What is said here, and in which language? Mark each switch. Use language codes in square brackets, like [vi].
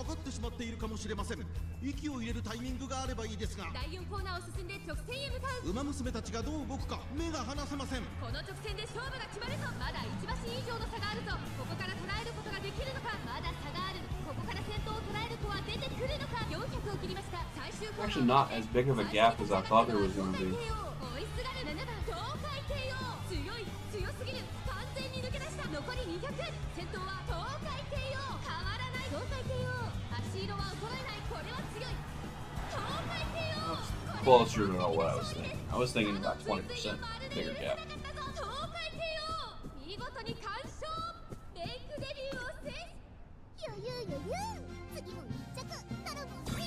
[ja] かかってしまっているかもしれません。息を入れるタイミングがあればいいですが、第4コーナーを進んで直線へ向かう。馬娘たちがどう動くか目が離せません。この直線で勝負が決まるぞ。まだ1馬身以上の差があるぞ。ここから捉えることができるのか。まだ差がある。ここから先頭を捉える子は出てくるのか。 400を切りました。最終コーナー [en] Actually, not as big of a gap as I thought there was going to be. [ja] 追いすがる7番東海帝王、強い強すぎる、完全に抜け出した。残り200、先頭は東海帝王、変わらない東海帝王、足色は衰えない。これは強い東海帝王。 [en] Closer to what I was thinking. I was thinking about 20% bigger gap. [ja] 東海帝王、見事に完勝。レイクデビューを制す。余裕余裕、次も1着頼む。